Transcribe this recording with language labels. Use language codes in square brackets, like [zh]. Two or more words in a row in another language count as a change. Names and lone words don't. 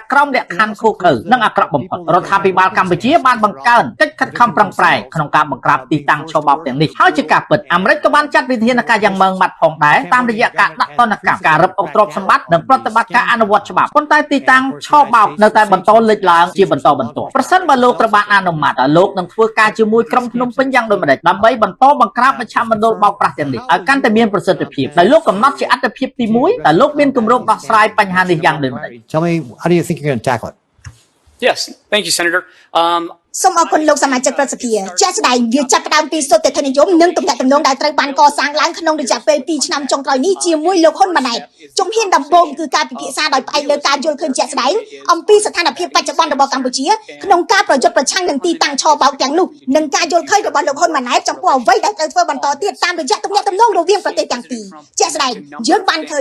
[km] ក្រោមលក្ខខណ្ឌឃោរឃៅនិងអាក្រក់បំផុតរដ្ឋាភិបាលកម្ពុជាបានបង្កើនកិច្ចខិតខំប្រឹងប្រែងក្នុងការបង្ក្រាបទីតាំងឆបោកទាំងនេះហើយជាការពិតអាមេរិកក៏បានចាត់វិធានការយ៉ាងម៉ឺងម៉ាត់ផងដែរតាមរយៈការដាក់ទណ្ឌកម្មការរឹបអូសទ្រព្យសម្បត្តិនិងប្រតិបត្តិការអនុវត្តច្បាប់ប៉ុន្តែទីតាំងឆបោកនៅតែបន្តលេចឡើងជាបន្តបន្ទាប់ប្រសិនបើលោកត្រូវបានអនុម័តឲ្យលោកនឹងធ្វើការជាមួយក្រុមភ្នំពេញយ៉ាងដូចម្តេចដើម្បីបន្តបង្ក្រាបមជ្ឈមណ្ឌលបោកប្រាស់ទាំងនេះឲ្យកាន់តែមានប្រសិទ្ធភាពដែលលោកកំណត់ជាអត្ថប្រយោជន៍ទី1ដែលលោកមានគម្រោងដោះស្រាយបញ្ហានេះយ៉ាងដូចម្តេច [en] tell me how do you think you're going to tackle it? Yes, thank you, Senator. [km] សូមអរគុណលោកសមាជិកប្រសិទ្ធិជាក់ស្ដែងវាចាប់ផ្ដើមពីសុទ្ធតែនិយមនិងទំនាក់ទំនងដែលត្រូវបានកសាងឡើងក្នុងរយៈពេល2ឆ្នាំចុងក្រោយនេះជាមួយលោកហ៊ុនម៉ាណែតជំហានដំបូងគឺការពិភាក្សាដោយផ្អែកលើការយល់ឃើញជាក់ស្ដែងអំពីស្ថានភាពបច្ចុប្បន្នរបស់កម្ពុជាក្នុងការប្រយុទ្ធប្រឆាំងនឹងទីតាំងឆបោកទាំងនោះនិងការយល់ឃើញរបស់លោកហ៊ុនម៉ាណែតចំពោះអ្វីដែលត្រូវធ្វើបន្តទៀតតាមរយៈទំនាក់ទំនងរវាងប្រទេសទាំងពីរជាក់ស្ដែងយើងបានឃើញ